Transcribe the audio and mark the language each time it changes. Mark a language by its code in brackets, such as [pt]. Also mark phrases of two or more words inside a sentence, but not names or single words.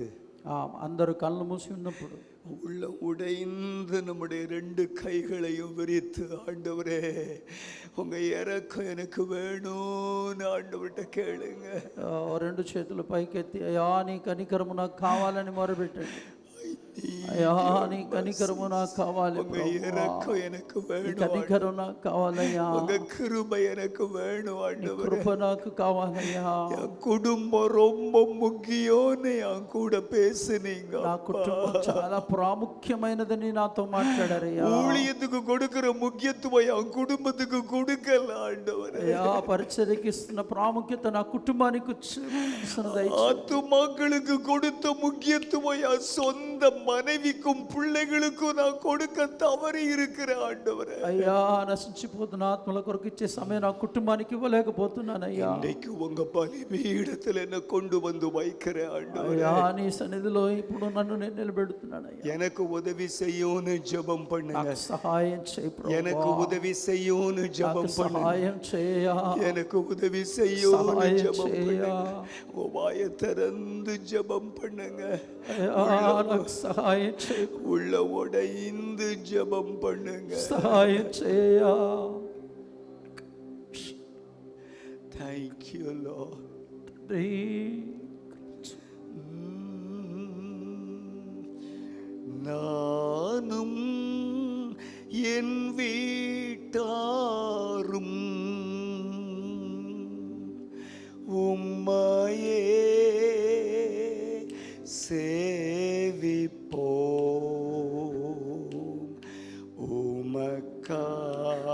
[te] అందరూ కళ్ళు మూసి ఉన్నప్పుడు [ta] உள்ள உடைந்து நம்முடைய ரெண்டு கைகளையும் விரித்து ஆண்டவரே உங்க இறக்கம் எனக்கு வேணும்னு ஆண்டவர்கிட்ட கேளுங்க. [te] రెండు చేతులు పైకెత్తి, అయ్యా నీ కనికరము నాకు కావాలని మొరపెట్టండి. అయ్యా నీ కనికరము నాకు కావాలి, [ta] இறக்கம் எனக்கு வேணும், [te] కనికరం నాకు కావాలయ్యా, [ta] உங்க கிருபை எனக்கு வேணும் ஆண்டவரே, [te] కృప నాకు కావాలయ్యా. [ta] என் குடும்பம் ரொம்ப முக்கியம்னு என் கூட பேசுனீங்க. [te] నా కుటుంబం చాలా ప్రాముఖ్యమైనదని నాతో మాట్లాడారయ్యా. [ta] ஊழியத்துக்கு கொடுக்கிற முக்கியத்துவம் என் குடும்பத்துக்கு கொடுக்கல ஆண்டவரே. [te] అయ్యా, పరిచర్యకి ఇస్తున్న ప్రాముఖ్యత నా కుటుంబానికి [ta] ஆத்துமாக்களுக்கு கொடுத்த முக்கியத்துவம் என் சொந்த மனைவிக்கும் பிள்ளைகளுக்கும் நான் கொடுக்க தவறி இருக்கிற ஆண்டவரே. [te] అయ్యా, నశించిపోతున్న ఆత్మల కొరకు ఇచ్చే సమయం నా కుటుంబానికి ఇవ్వలేకపోతున్నానయ్యా. [ta] இன்னைக்கு உங்க பலிபீடத்தில் என்ன கொண்டு வந்து வைக்கிற ஆண்டவரே. [te] అయ్యా, నీ సన్నిధిలో ఇప్పుడు నన్ను నేను నిలబెడుతున్నానయ్యా. [ta] எனக்கு உதவி செய்யும்னு ஜெபம் பண்ணுங்க. [te] నాకు సహాయం చేయి ప్రభువా. [ta] எனக்கு உதவி செய்யும்னு ஜெபம் பண்ணுங்க. [te] సహాయం చేయా. [ta] எனக்கு உதவி செய்யும்னு [te] సహాయం [ta] ஜெபம் [te] చేయా. [ta] பண்ணுங்க. உங்க வாயை திறந்து ஜெபம் பண்ணுங்க. [te] నాకు సహాయం చేయి. [ta] உள்ள உடைந்து ஜெபம் பண்ணுங்க. [te] సహాయం చేయా. [en] Thank you Lord. [ta] நானும் என் வீட்டாரும் உம்மையே சேவிப்போம், உமக்காக